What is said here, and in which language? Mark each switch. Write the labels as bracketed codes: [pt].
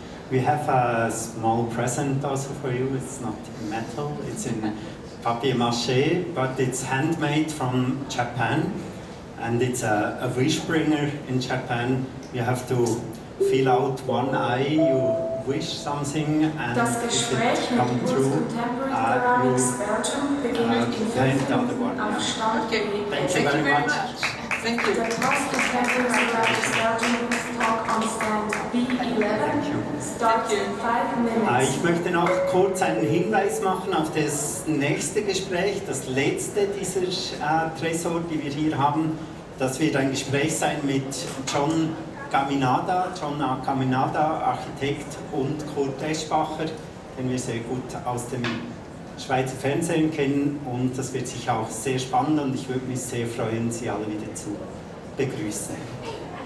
[en] We have a small present also for you. It's not metal, it's in papier-mâché, but it's handmade from Japan. And it's a wish bringer in Japan. You have to fill out one eye, you wish something, and [de] Das Gespräch mit [en] true, [de] Contemporary Ceramics Belgium beginnt in 5 Minuten auf Stand. [en] Thank you very much. Thank you. The Toast Contemporary Ceramics Belgium talk on stand B11 starts in 5 minutes. [de] Ich möchte noch kurz einen Hinweis machen auf das nächste Gespräch, das letzte dieser Tresor, die wir hier haben. Das wird ein Gespräch sein mit John A. Caminada, Architekt, und Kurt Eschbacher, den wir sehr gut aus dem Schweizer Fernsehen kennen, und das wird sicher auch sehr spannend und ich würde mich sehr freuen, Sie alle wieder zu begrüßen.